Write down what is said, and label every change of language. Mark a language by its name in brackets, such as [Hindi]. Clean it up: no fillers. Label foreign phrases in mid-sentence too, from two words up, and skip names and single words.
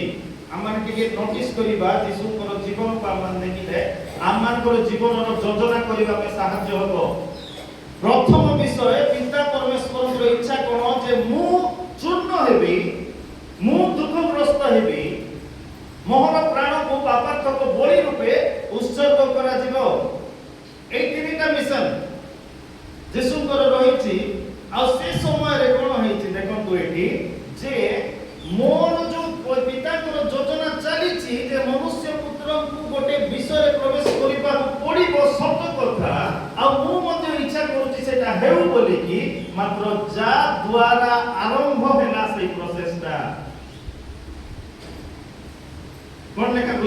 [Odia] ଆମେ ଟିକେ ନୋଟିସ୍ କରିବା ଯୀଶୁଙ୍କର ଜୀବନକୁ ଆମେ ଦେଖିଲେ ଆମମାନଙ୍କର ଜୀବନର ଯୋଜନା କରିବା ପାଇଁ ସାହାଯ୍ୟ ହେବ। ପ୍ରଥମ ବିଷୟ, ପିତା ପରମେଶ୍ୱରଙ୍କର ଇଚ୍ଛା କଣ ଯେ ମୁଁ ଚୂର୍ଣ୍ଣ ହେବି, ମୁଁ ଦୁଃଖଗ୍ରସ୍ତ ହେବି, ମୋର ପ୍ରାଣକୁ ପାପାତ୍ମକ ବଳି ରୂପେ ଉତ୍ସର୍ଗ କରାଯିବ। ଏଇ ତିନିଟା ମିଶନ যୀଶୁଙ୍କର ରହିଛି। ଆଉ ସେ ସମୟରେ କଣ ହେଇଛି ଦେଖନ୍ତୁ ଏଠି, ଯେ ମୋର ଯୋଉ ପିତାଙ୍କର ଯୋଜନା ଚାଲିଛି ଯେ ମନୁଷ୍ୟ ପୁତ୍ରଙ୍କୁ ଗୋଟେ ବିଷୟରେ ପ୍ରବେଶ କରିବାକୁ ପଡିବ, ସତ କଥା। ଆଉ ମୁଁ ମଧ୍ୟ ଇଚ୍ଛା କରୁଛି ସେଟା ହେଉ ବୋଲିକି, ମାତ୍ର ଯା ଦ୍ୱାରା ଆରମ୍ଭ ହେଲା ସେଇ ପ୍ରୋସେସଟା କଣ ଲେଖା ଗଲା?